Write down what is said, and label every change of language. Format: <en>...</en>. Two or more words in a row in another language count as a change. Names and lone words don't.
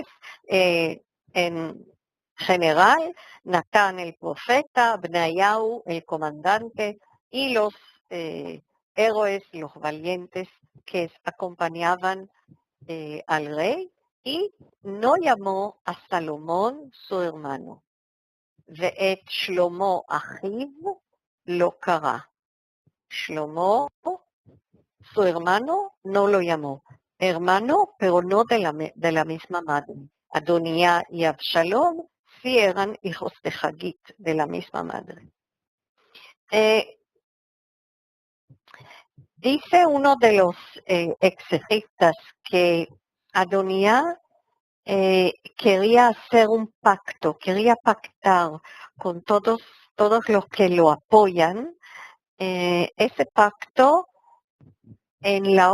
<es>En general, Natán el profeta, Benayahu el comandante y los héroes, los valientes que acompañaban al rey, y no llamó a Salomón su hermano.</es> <he>ואת שלמה אחיו לא קרא.</he> <es>Shlomo, su hermano, no lo llamó. Hermano, pero no de la misma madre. Adonía y Absalom sí eran hijos de Hagit, de la misma madre. Dice uno de los exegetas que Adonía quería hacer un pacto, quería pactar con todos los que lo apoyan, ese pacto en la</es>